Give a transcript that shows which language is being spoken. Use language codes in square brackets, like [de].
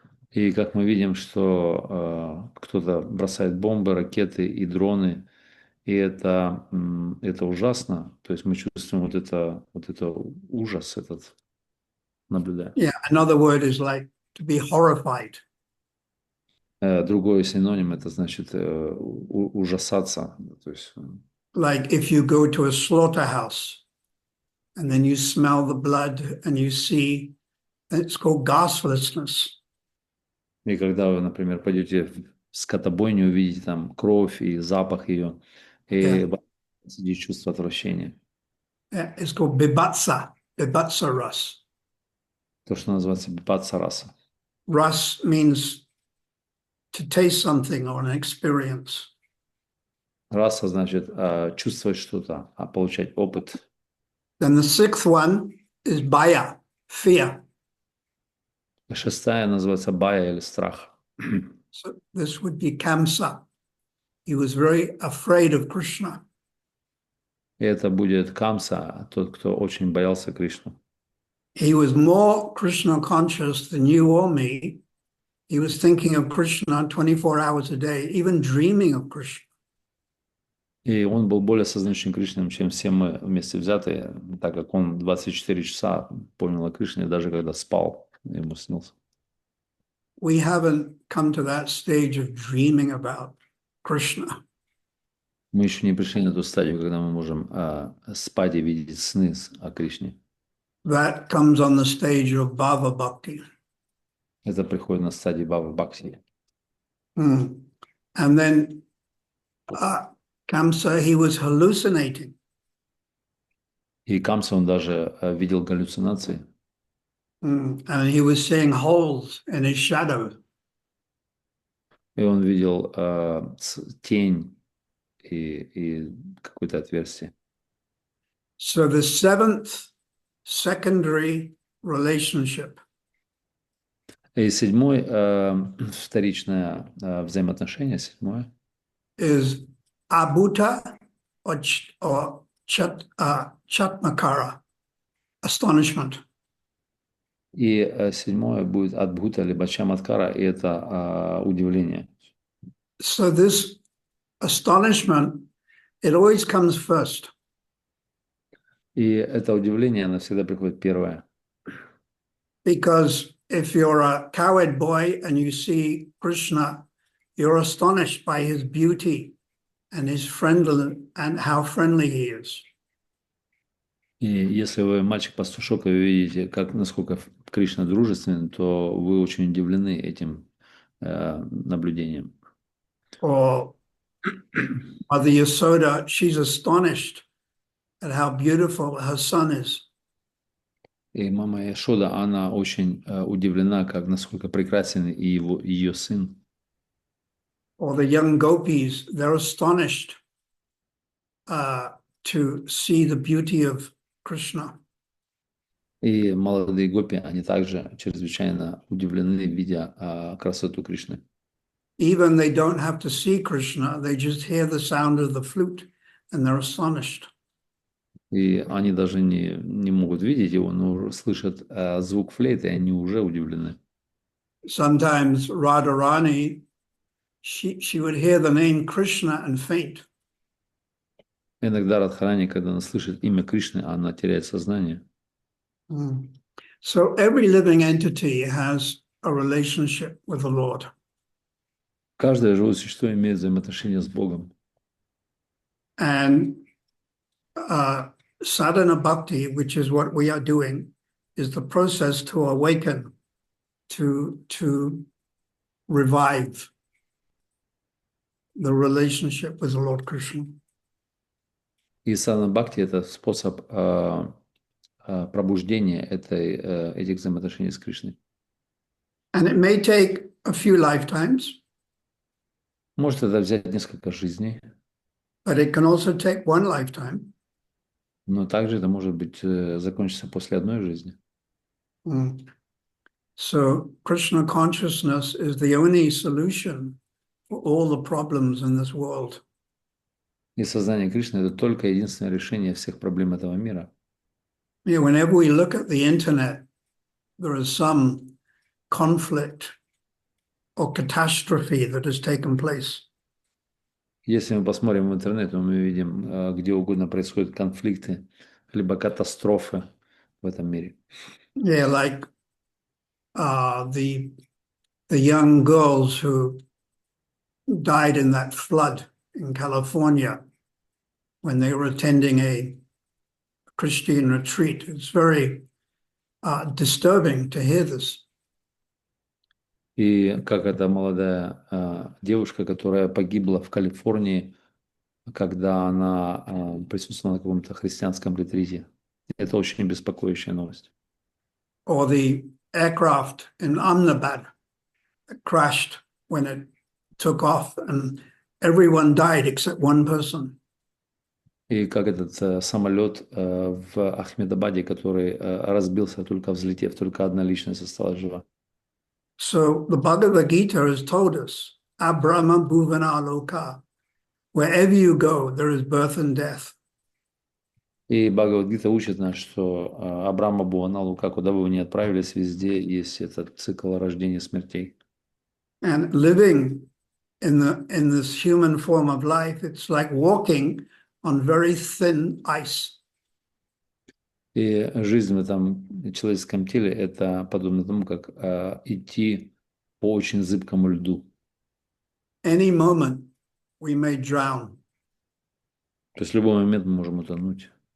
[ru] И как мы видим, что кто-то бросает бомбы, ракеты и дроны, и это ужасно. То есть мы чувствуем вот это ужас этот, наблюдаем. [en] Yeah, another word is like to be horrified. [ru] Другой синоним это значит ужасаться. То есть, [en] like if you go to a slaughterhouse and then you smell the blood and you see, it's called gostlessness. [ru] И когда вы, например, пойдете в скотобойню, увидите там кровь и запах ее, и [en] Yeah. [ru] сидит чувство отвращения. [en] Yeah, it's called bibhatsa ras. [ru] То, что называется бипатса раса. [en] Ras means to taste something or an experience. [ru] Раса значит чувствовать что-то, получать опыт. [en] Then the sixth one is baya, fear. [ru] Шестая называется бая или страх. [en] So this would be Kamsa. He was very afraid of Krishna. [ru] И это будет Камса, тот, кто очень боялся Кришну. [en] He was more Krishna conscious than you or me. He was thinking of Krishna 24 hours a day, even dreaming of Krishna. [ru] И он был более сознающим Кришной, чем все мы вместе взятые, так как он 24 часа помнил о Кришне, даже когда спал, ему снился. [en] We haven't come to that stage of dreaming about Krishna. [ru] Мы еще не пришли на ту стадию, когда мы можем спать и видеть сны о Кришне. [en] That comes on the stage of Bhava Bhakti. [ru] Это приходит на стадии Бхава Бхакти. [en] And then Kamsa, he was hallucinating. [ru] И Камса, он даже видел галлюцинации. [en] And he was seeing holes in his shadow. [ru] И он видел тень и какое-то отверстие. [en] So the seventh secondary relationship [ru] И седьмой, вторичное взаимоотношение, седьмое, [en] is abhuta or chatmakara, astonishment. [ru] и седьмое будет адбхута либо чаматкара, и это удивление. [en] So this astonishment, it always comes first. [ru] И это удивление, оно всегда приходит первое. [en] Because if you're a cowherd boy and you see Krishna, you're astonished by his beauty and his friendly and how friendly he is. [ru] И если вы мальчик-пастушок, и вы видите, насколько Кришна дружественен, то вы очень удивлены этим наблюдением. [en] Or Mother Yasoda, she's astonished at how beautiful her son is. [ru] И мама Яшода, она очень удивлена, насколько прекрасен и ее сын. [en] Or the young gopis, they're astonished to see the beauty of Krishna. [ru] И молодые гопи, они также чрезвычайно удивлены, видя красоту Кришны. [en] Even they don't have to see Krishna, they just hear the sound of the flute and they're astonished. [ru] И они даже не могут видеть его, но слышат звук флейты, и они уже удивлены. [en] Sometimes Radharani, she would hear the name Krishna and faint. [ru] Иногда Радхарани, когда она слышит имя Кришны, она теряет сознание. [en] So every living entity has a relationship with the Lord. [ru] Каждое живое существо имеет взаимоотношения с Богом. [en] And sadhana bhakti, which is what we are doing, is the process to awaken, to revive the relationship with the Lord Krishna. [ru] И садхана бхакти – это способ пробуждения этих взаимоотношений с Кришной. [en] And it may take a few lifetimes, [ru] Может это взять несколько жизней, [en] but it can also take one lifetime. [ru] но также это может быть закончиться после одной жизни. [en] So Krishna consciousness is the only solution for all the problems in this world. [ru] И сознание Кришны – это только единственное решение всех проблем этого мира. [en] Yeah, whenever we look at the internet, there is some conflict or catastrophe that has taken place. [ru] Если мы посмотрим в интернет, то мы видим, где угодно происходят конфликты, либо катастрофы в этом мире. [en] Yeah, like the young girls who died in that flood in California when they were attending a Christian retreat. It's very disturbing to hear this. [ru] И как эта молодая девушка, которая погибла в Калифорнии, когда она присутствовала на каком-то христианском ретрите. Это очень беспокоящая новость. [en] Or the aircraft in Ahmedabad that crashed when it took off, and everyone died except one person. [ru] И как этот самолет в Ахмедабаде, который разбился, только взлетев, только одна личность осталась жива. [en] So the Bhagavad Gita has told us, [sa] Abrahma bhuvana loka, [en] wherever you go, there is birth and death. [ru] И Бхагавад-гита учит нас, что Абрама Буаналу, как куда бы вы ни отправились, везде есть этот цикл рождения и смертей. [en] And living in this human form of life, it's like walking on very thin ice. [ru] И жизнь в этом человеческом теле – это подобно тому, как идти по очень зыбкому льду. Any moment we may drown. То есть в любой момент мы можем утонуть.